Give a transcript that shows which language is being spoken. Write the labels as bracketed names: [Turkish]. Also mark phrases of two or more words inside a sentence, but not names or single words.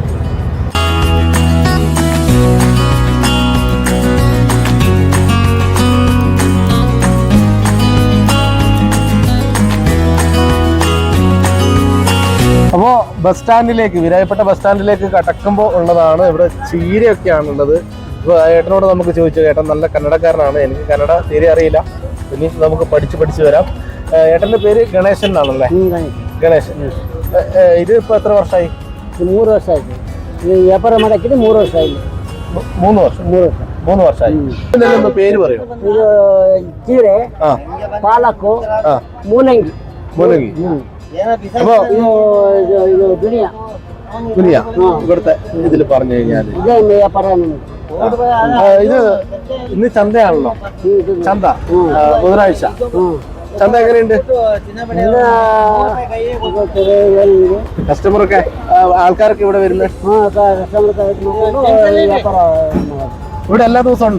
[Malayalam] അപ്പോൾ ബസ് സ്റ്റാൻഡിലേക്ക്, വീരാജപേട്ട ബസ് സ്റ്റാൻഡിലേക്ക് കടക്കുമ്പോൾ ഉള്ളതാണ്. ഇവിടെ ചീരയൊക്കെയാണുള്ളത്. ഇപ്പോൾ ഏട്ടനോട് നമുക്ക് ചോദിച്ചു. ഏട്ടൻ നല്ല കന്നഡക്കാരനാണ്. എനിക്ക് കന്നഡ തീരെ അറിയില്ല. ഇനി നമുക്ക് പഠിച്ച് വരാം. ഏട്ടൻ്റെ പേര് ഗണേശൻ എന്നാണല്ലേ? ഗണേശൻ. ഇത് ഇപ്പോൾ എത്ര വർഷമായി? [Kannada] 3 ವರ್ಷമായി. ವ್ಯಾಪಾರ ಮಾಡಕ್ಕಿದೆ 3 ವರ್ಷ ಆಯಿತು. [Malayalam] 3 ವರ್ಷമായി. പേര് പറയൂ. [Kannada] ಇದು ಜೀರೆ, ಪಾಲಕು, ಮೂಲಂಗಿ. [Malayalam] അപ്പോൾ [Kannada] ಇದು ದುನಿಯಾ [Malayalam] ഇവിടുത്തെ ഇതിൽ പറഞ്ഞു കഴിഞ്ഞാൽ [Kannada] ಇದೇ ವ್ಯಾಪಾರ. [Malayalam] ഇത് ഇന്ന് ചന്തയാണല്ലോ. ചന്ത ബുധനാഴ്ച. ചന്ത എങ്ങനെയുണ്ട്? കസ്റ്റമറൊക്കെ, ആൾക്കാരൊക്കെ ഇവിടെ വരുന്നത് ഇവിടെ എല്ലാ ദിവസവും ഉണ്ടോ?